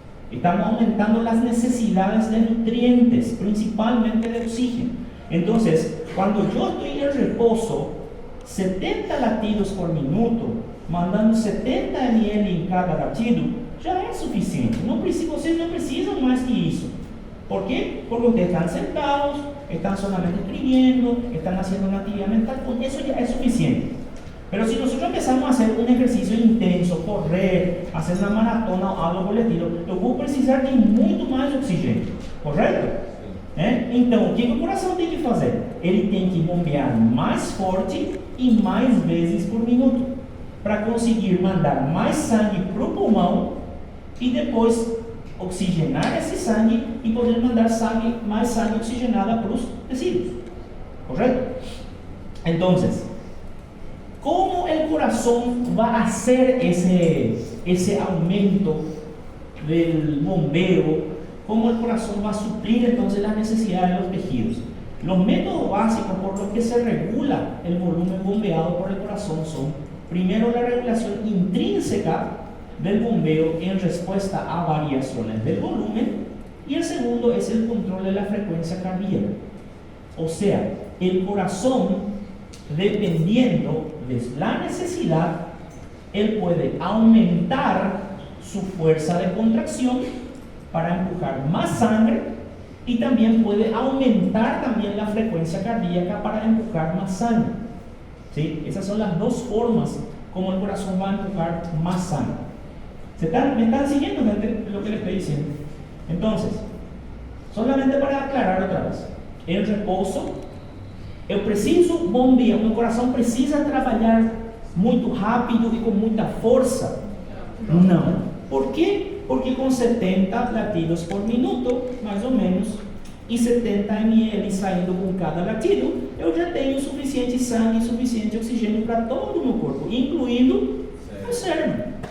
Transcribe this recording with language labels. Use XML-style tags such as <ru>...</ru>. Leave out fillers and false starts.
<es>Estamos aumentando las necesidades de nutrientes, principalmente de oxígeno. Entonces, cuando yo estoy en reposo, 70 latidos por minuto, mandando 70 ml en cada latido, ya es suficiente.</es> <pt>Vocês não precisam mais que isso.</pt> <es>¿Por qué? Porque ustedes están sentados, están solamente escribiendo, están haciendo una actividad mental, con eso ya es suficiente. Pero si nosotros empezamos a hacer un ejercicio intenso, correr, hacer una maratona o algo por el estilo,</es> <pt>eu vou precisar de muito mais oxigênio, correto? Então, o que o coração tem que fazer? Ele tem que bombear mais forte e mais vezes por minuto, para conseguir mandar mais sangue para o pulmão e depois oxigenar esse sangue e poder mandar mais sangue oxigenado para os tecidos, correto?</pt> <es>Então, ¿cómo el corazón va a hacer ese aumento del bombeo? ¿Cómo el corazón va a suplir entonces las necesidades de los tejidos? Los métodos básicos por los que se regula el volumen bombeado por el corazón son, primero, la regulación intrínseca del bombeo en respuesta a variaciones del volumen, y el segundo es el control de la frecuencia cardíaca. O sea, el corazón, dependiendo de la necesidad, él puede aumentar su fuerza de contracción para empujar más sangre, y también puede aumentar también la frecuencia cardíaca para empujar más sangre. ¿Sí? Esas son las dos formas como el corazón va a empujar más sangre. ¿Me están siguiendo, gente, lo que les estoy diciendo? Entonces, solamente para aclarar otra vez, el reposo,</es> <pt>eu preciso bombear, meu coração precisa trabalhar muito rápido e com muita força? Não. Por quê? Porque com 70 latidos por minuto, mais ou menos, e 70 ml saindo com cada latido, eu já tenho suficiente sangue e suficiente oxigênio para todo o meu corpo, incluindo o cérebro.</pt>